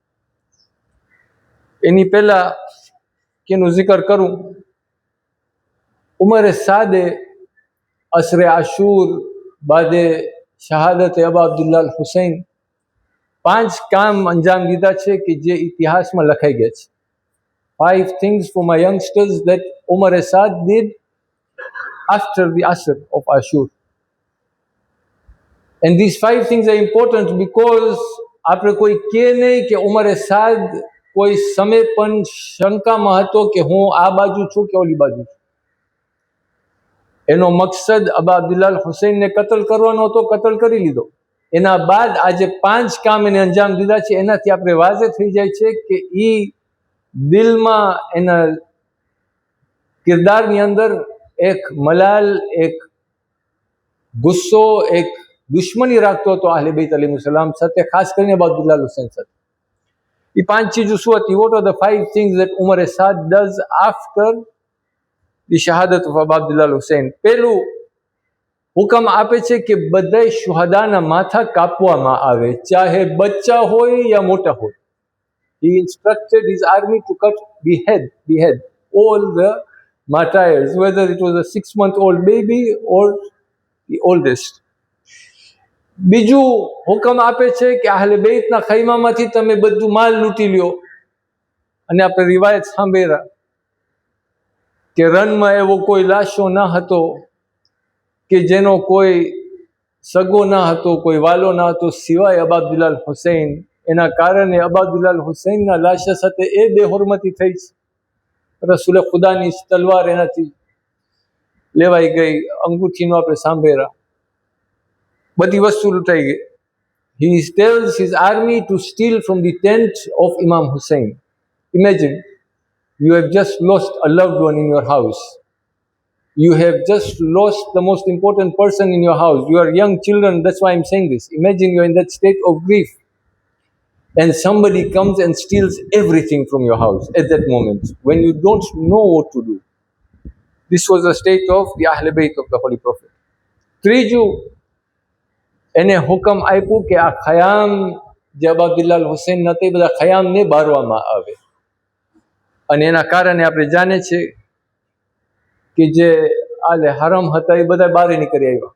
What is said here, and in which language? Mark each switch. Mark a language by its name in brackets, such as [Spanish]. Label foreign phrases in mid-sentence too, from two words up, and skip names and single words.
[Gujarati] એની પહેલા કેનું જિકર કરું. ઉમરે સાદે અસરે આશુર બાદે શહાદત અબા અબ્દુલ્લાહ હુસૈન 5 કામ અંજામ દીધા છે કે જે ઇતિહાસમાં લખાઈ ગયા છે. [English] 5 things for my youngsters that Umar Asad did after the Asr of Ashur. And these 5 things are important because [Gujarati] આપણે કોઈ કહે નહીં કે ઉમર સાદ કોઈ સમય પણ શંકામાં હતો કે હું આ બાજુ છું કે ઓલી બાજુ છું. એનો મકસદ અબા અબ્દુલ્લાહ હુસૈનને કતલ કરવાનો હતો, કતલ કરી લીધો. એના બાદ આજે 5 કામ એને અંજામ દીધા છે. એનાથી આપણે વાઝે થઈ જાય છે કે એ દિલમાં, એના કિરદારની અંદર એક મલાલ, એક ગુસ્સો, એક દુશ્મની રાખતો હતો આહલે બેત અલૈહિસ્સલામ સાથે, ખાસ કરીને અબા અબ્દુલ્લાહ હુસૈન સાથે. એ 5 ચીજો શું હતી? [English] what are the 5 things that Umar Asad does after the shahadat of Abu Abdullah Hussain? [Gujarati] પહેલું, હુકમ આપે છે કે બધા શુહદાના માથા કાપવામાં આવે, ચાહે બચ્ચા હોય યા મોટા હોય. [English] He instructed his army to behead all the martyrs, whether it was a 6-month-old baby or the oldest. [Gujarati] બીજું હુકમ આપે છે કે આહલે બેતના ખૈમામાંથી તમે બધું માલ લૂંટી લ્યો. અને આપણે રિવાયત સાંભળ્યા કે રનમાં એવો કોઈ લાશો ન હતો કે જેનો કોઈ સગો ન હતો, કોઈ વાલો ન હતો, સિવાય અબા અબ્દુલ્લાહ હુસૈન. એના કારણે અબા અબ્દુલ્લાહ હુસૈનના લાશા સાથે એ બેહોરમતી થઈ છે. રસૂલે ખુદાની તલવાર એનાથી લેવાઈ ગઈ, અંગૂઠીનો આપણે સાંભળ્યા, બધી વસ્તુ લૂંટાઈ ગઈ. [English] He tells his army to steal from the tent of Imam Hussein. Imagine, you have just lost a loved one in your house. You have just lost the most important person in your house. You are young children, that's why I'm saying this. Imagine you're in that state of grief and somebody comes and steals everything from your house at that moment when you don't know what to do. This was the state of the Ahl Bayt of the Holy Prophet. [Gujarati] ત્રીજું, એને હુકમ આપ્યું કે આ ખયામ જે અબા અબ્દુલ્લાહ હુસૈન નથી, બધા ખયામને બારવામાં આવે. અને એના કારણે આપણે જાણીએ છીએ કે જે આલે હરમ હતા એ બધા બહાર નીકળી આવ્યા.